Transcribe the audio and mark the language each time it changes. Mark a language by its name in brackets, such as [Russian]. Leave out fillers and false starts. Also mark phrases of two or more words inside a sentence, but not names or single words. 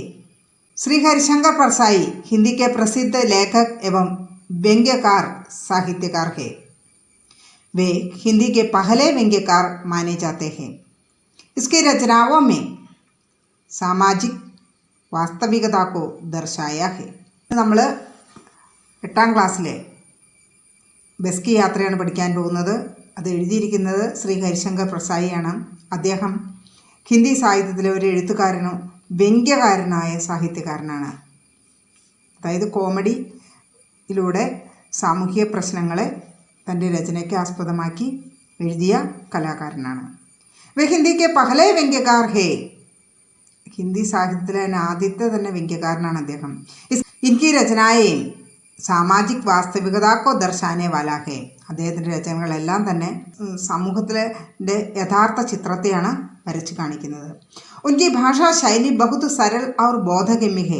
[Hindi] श्री हरिशंकर परसाई हिंदी के प्रसिद्ध लेखक एवं व्यंग्यकार साहित्यकार है। वे हिंदी के पहले व्यंग्यकार माने जाते हैं। इसकी रचनाओं में सामाजिक വാസ്തവികത को दर्शाया है। [Malayalam] നമ്മൾ 8ാം ക്ലാസ്സിലെ ബസ് की യാത്രയാണ് പഠിക്കാൻ പോകുന്നത്. അത് എഴുതിയിരിക്കുന്നത് ശ്രീ ഹരിശങ്കർ പ്രസായിയാണ്. അദ്ദേഹം ഹിന്ദി സാഹിത്യത്തിലെ ഒരു എഴുത്തുകാരനും വ്യംഗ്യകാരനായ സാഹിത്യകാരനാണ്. അതായത് കോമഡിയിലൂടെ സാമൂഹിക പ്രശ്നങ്ങളെ തൻ്റെ രചനയ്ക്ക് ആസ്പദമാക്കി എഴുതിയ കലാകാരനാണ്. [Hindi] वे हिंदी के पहले व्यंग्यकार है. [Malayalam] ഹിന്ദി സാഹിത്യത്തിലെ ആദ്യത്തെ തന്നെ വ്യംഗ്യകാരനാണ് അദ്ദേഹം. [Hindi] इनकी रचनाएं सामाजिक वास्तविकता को दर्शाने वाला है. [Malayalam] അദ്ദേഹത്തിൻ്റെ രചനകളെല്ലാം തന്നെ സമൂഹത്തിലെ യഥാർത്ഥ ചിത്രത്തെയാണ് വരച്ച് കാണിക്കുന്നത്. [Hindi] उनकी भाषा शैली बहुत सरल और बोधगम्य है.